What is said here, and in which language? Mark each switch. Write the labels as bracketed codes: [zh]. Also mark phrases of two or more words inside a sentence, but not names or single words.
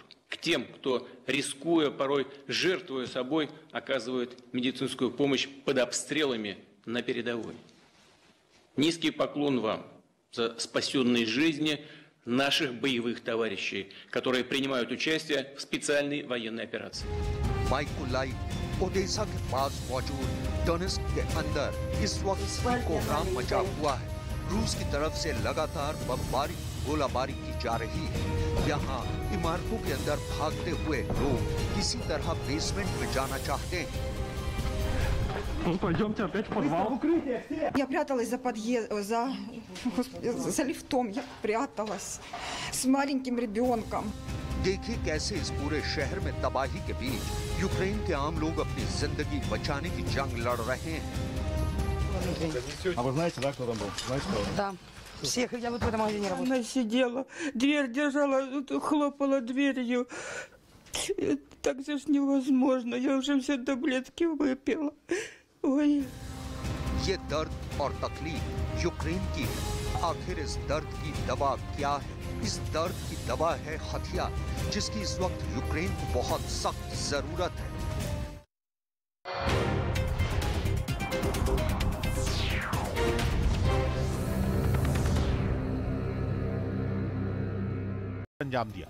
[ru] К тем, кто, рискуя, порой жертвуя собой, оказывает медицинскую помощь под обстрелами на передовой. Низкий поклон вам за спасенные жизни наших боевых товарищей, которые принимают участие в специальной военной операции. [hi] माइकोलाइव ओडेसा के पास मौजूद डोनेट्स्क के अंदर इस वक्त कोहराम मचा हुआ है। रूस की तरफ से लगातार बमबारी गोलाबारी की जा रही है। यहाँ इमारतों के अंदर भागते हुए लोग किसी तरह बेसमेंट में जाना चाहते हैं। [ru] Я пряталась за лифтом, я пряталась с маленьким ребенком. [hi] देखिए कैसे इस पूरे शहर में तबाही के बीच यूक्रेन के आम लोग अपनी जिंदगी बचाने की जंग लड़ रहे हैं। [ru] А вы знаете, да, кто там был? Знаете, кто? Да. Всех, я вот в этом магазине работаю. Она сидела, дверь держала, хлопала дверью. Так же ж невозможно, я уже все таблетки выпила. Ой. [hi] ये दर्द और तकलीफ यूक्रेन की है। आखिर इस दर्द की दवा क्या है? इस दर्द की दवा है हथियार, जिसकी इस वक्त यूक्रेन को बहुत सख्त जरूरत है। अंजाम दिया।